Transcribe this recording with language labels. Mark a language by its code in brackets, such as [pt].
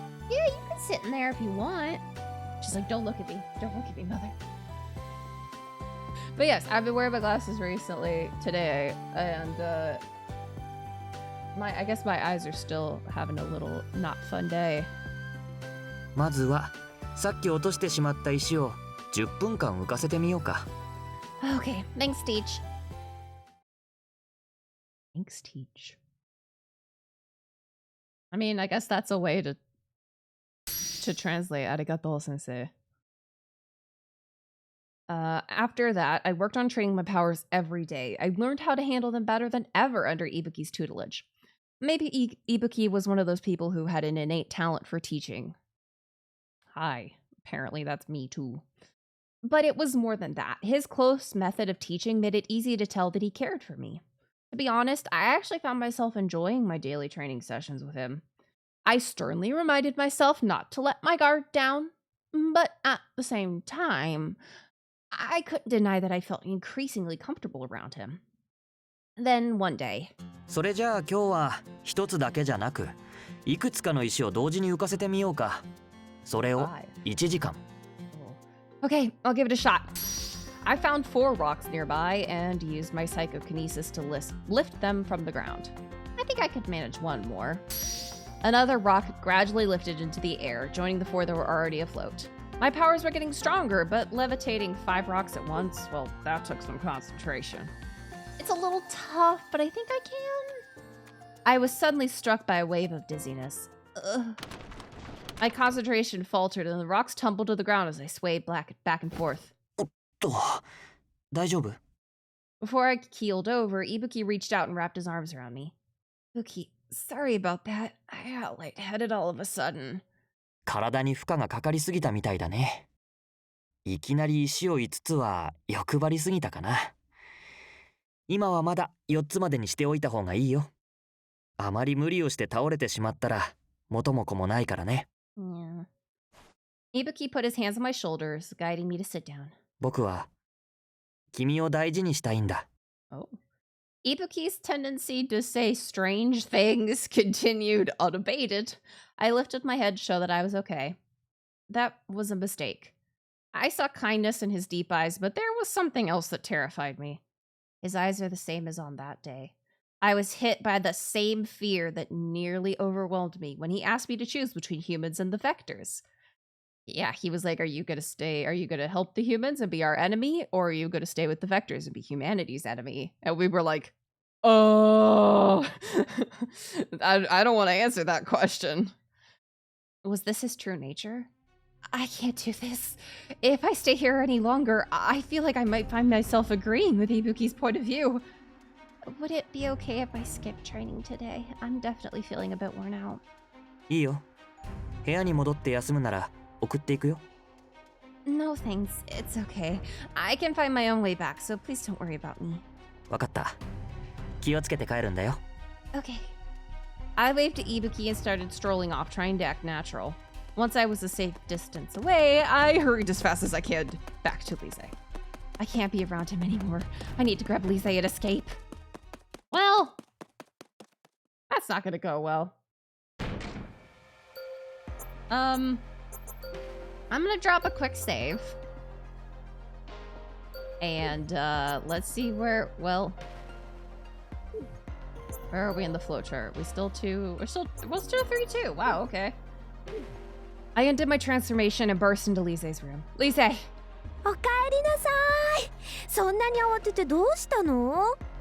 [en] Yeah, you can sit in there if you want. She's like, don't look at me. Don't look at me, mother. But yes, I've been wearing my glasses recently today, and I guess my eyes are still having a little not fun day. [ja] まずはさっき落としてしまった石を10分間浮かせてみようか。 [en] Okay, thanks, Teach. Thanks, Teach. I mean, I guess that's a way to translate [ja] arigato, sensei. [en] After that, I worked on training my powers every day. I learned how to handle them better than ever under Ibuki's tutelage. Maybe Ibuki was one of those people who had an innate talent for teaching. Hi, apparently that's me too. But it was more than that. His close method of teaching made it easy to tell that he cared for me. To be honest, I actually found myself enjoying my daily training sessions with him. I sternly reminded myself not to let my guard down, but at the same time, I couldn't deny that I felt increasingly comfortable around him. Then one day. [ja] それじゃあ今日は一つだけじゃなく、いくつかの石を同時に浮かせてみようか。それを1時間。 [en] Okay, I'll give it a shot. I found 4 rocks nearby and used my psychokinesis to lift them from the ground. I think I could manage one more. Another rock gradually lifted into the air, joining the 4 that were already afloat. My powers were getting stronger, but levitating 5 rocks at once, well, that took some concentration. It's a little tough, but I think I can. I was suddenly struck by a wave of dizziness. Ugh. My concentration faltered and the rocks tumbled to the ground as I swayed back and forth. [ja] 大丈夫? [en] Before I keeled over, Ibuki reached out and wrapped his arms around me. Ibuki, sorry about that. I got lightheaded all of a sudden. [ja] 体に負荷がかかりすぎたみたいだね。いきなり石を5つは欲張りすぎたかな。今はまだ4つまでにしておいた方がいいよ。あまり無理をして倒れてしまったら元も子もないからね。 [en] Yeah. Ibuki put his hands on my shoulders, guiding me to sit down. [ja] 僕は君を大事にしたいんだ。 [en] Oh. Ibuki's tendency to say strange things continued unabated. I lifted my head to show that I was okay. That was a mistake. I saw kindness in his deep eyes, but there was something else that terrified me. His eyes are the same as on that day. I was hit by the same fear that nearly overwhelmed me when he asked me to choose between humans and the Vectors. Yeah, he was like, are you going to help the humans and be our enemy? Or are you going to stay with the Vectors and be humanity's enemy? And we were like, oh, I don't want to answer that question. Was this his true nature? I can't do this. If I stay here any longer, I feel like I might find myself agreeing with Ibuki's point of view. Would it be okay if I skip training today? I'm definitely feeling a bit worn out. [ja] いいよ。部屋に戻って休むなら送っていくよ。 [en] No thanks, it's okay. I can find my own way back, so please don't worry about me. [ja] わかった。気をつけて帰るんだよ。 [en] Okay. I waved to Ibuki and started strolling off, trying to act natural. Once I was a safe distance away, I hurried as fast as I could back to Lise. I can't be around him anymore. I need to grab Lise and escape. Well, that's not gonna go well. I'm gonna drop a quick save. And let's see where are we in the flowchart? We're still 3-2. Wow, okay. I undid my transformation and burst into Lise's room. Lise! [ja] おかえりなさい。そんなに慌ててどうしたの？